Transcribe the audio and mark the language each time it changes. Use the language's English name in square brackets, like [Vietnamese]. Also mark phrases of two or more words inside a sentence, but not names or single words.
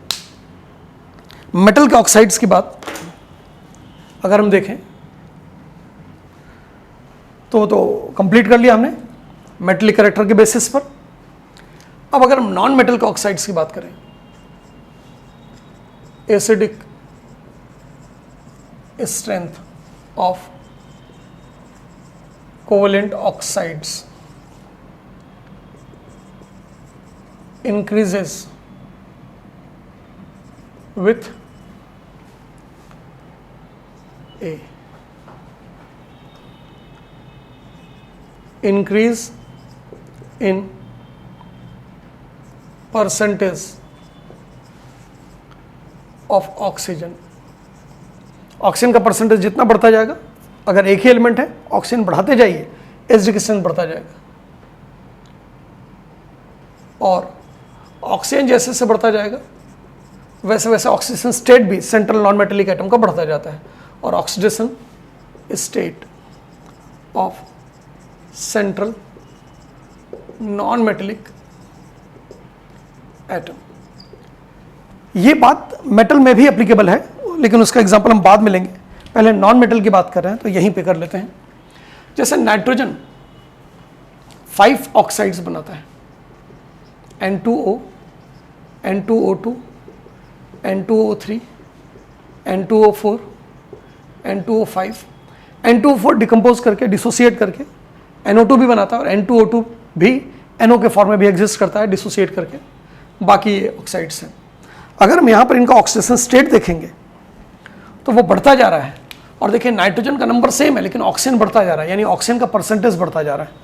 [Hindi] मेटल के ऑक्साइड्स की बात अगर हम देखें तो कंप्लीट कर लिया हमने [English] metallic character [Hindi] के बेसिस पर। अब अगर हम [English] non metal [Hindi] के ऑक्साइड्स की बात करें, एसिडिक [English] strength of covalent oxides increases with a increase in percentage of oxygen। [Hindi] ऑक्सीजन का परसेंटेज जितना बढ़ता जाएगा, अगर एक ही एलिमेंट है ऑक्सीजन बढ़ाते जाइए, [English] acidic strength [Hindi] बढ़ता जाएगा। और ऑक्सीजन जैसे से बढ़ता जाएगा वैसे वैसे [English] oxidation state [Hindi] भी [English] central non metallic atom [Hindi] का बढ़ता जाता है। और [English] oxidation state of central non metallic atom, [Hindi] ये बात मेटल में भी एप्लीकेबल है, लेकिन उसका एग्जांपल हम बाद में लेंगे। पहले [English] non metal [Hindi] की बात कर रहे हैं तो यहीं पे कर लेते हैं। जैसे नाइट्रोजन 5 ऑक्साइड्स बनाता है, N2O, N2O2, N2O3, N2O4, N2O5। N2O4 डिकम्पोज करके, डिसोसिएट करके NO2 भी बनाता है और N2O2 भी NO के फॉर्म में भी एग्जिस्ट करता है डिसोसिएट करके। बाकी ये ऑक्साइड्स हैं। अगर हम यहाँ पर इनका [English] oxidation state [Hindi] देखेंगे तो वो बढ़ता जा रहा है, और देखिए नाइट्रोजन का [English] number same [Hindi] है लेकिन ऑक्सीजन बढ़ता जा रहा है, यानी ऑक्सीजन का परसेंटेज बढ़ता जा रहा है।